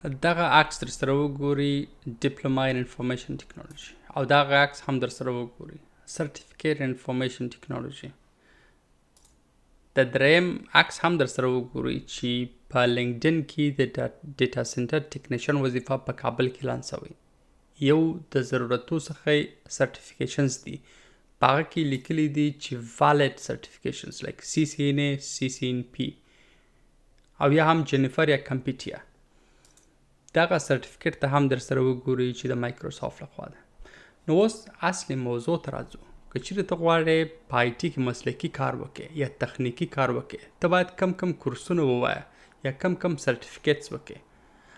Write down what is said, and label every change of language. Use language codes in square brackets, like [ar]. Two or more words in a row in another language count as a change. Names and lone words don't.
[ps] دغه عکس در سره وګوري [en] Diploma in Information Technology [ps] او دغه عکس هم در سره وګوري [en] Certificate Information Technology. [ps] د دریم عکس هم در سره وګوري چې په لینکډین کې د [en] data center technician [ps] وظیفه په کابل کې لانسوي. یو د ضرورتو څخه سرټیفیکیشنز دي، په هغه کې لیکلي دي چې [en] valid certifications like CCNA, CCNP [ps] او یا هم جنیفر یا کمپیټیا. دغه سرټیفیکیټ ته هم در سره وګوري چې د مایکروسافت لخوا ده. نو اوس اصلي موضوع ته راځو. که چیرې ته غواړې په آی ټي کې مسلکي کار وکړې یا تخنیکي کار وکړې، ته باید کم کورسونه ووایه یا کم سرټیفیکیټس وکړې.